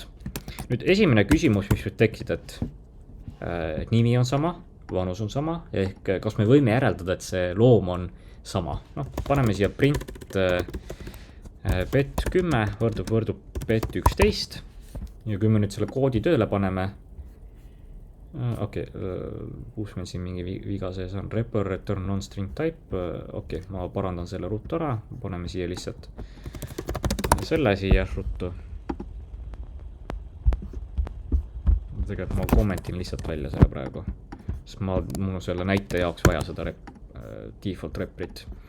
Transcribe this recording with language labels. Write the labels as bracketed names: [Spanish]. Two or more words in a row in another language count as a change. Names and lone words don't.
[Estonian] Nüüd esimene küsimus, mis võib tekkida, et nimi on sama, vanus on sama, ehk kas me võime järeldada, et see loom on sama. Noh, paneme siia print bet10 võrdub bet11 ja kui me nüüd selle koodi tööle paneme, kus meil siin mingi viga sees on, [English] return non-string type, [Estonian] ma parandan selle ruttu ära, paneme siia lihtsalt selle siia ruttu. Tegelikult ma kommentin lihtsalt välja selle praegu, sest mul on selle näite jaoks vaja seda [English] default reprit.